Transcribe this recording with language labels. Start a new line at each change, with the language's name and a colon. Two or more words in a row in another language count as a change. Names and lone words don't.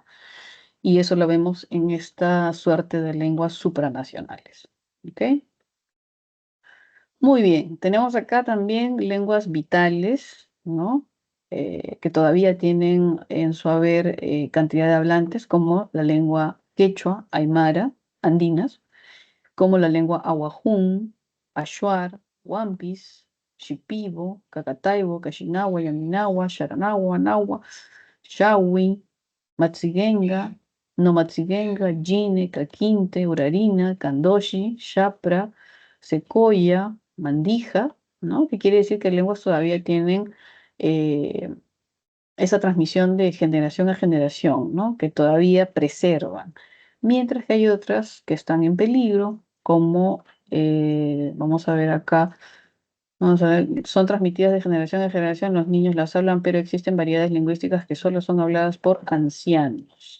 Spanish: Y eso lo vemos en esta suerte de lenguas supranacionales, ¿ok? Muy bien, tenemos acá también lenguas vitales, ¿no? Que todavía tienen en su haber cantidad de hablantes, como la lengua quechua, aymara, andinas, como la lengua ahuajún, achuar, huampis, shipibo, cacataibo, cachinawa, yaminawa, sharanagua, nahua, shawi, matsigenga, no matsigenga, jine, caquinte, urarina, candoshi, chapra, secoya, mandija, ¿no? Que quiere decir que lenguas todavía tienen eh, esa transmisión de generación a generación, ¿no? Que todavía preservan. Mientras que hay otras que están en peligro, como vamos a ver acá, vamos a ver, son transmitidas de generación en generación, los niños las hablan, pero existen variedades lingüísticas que solo son habladas por ancianos.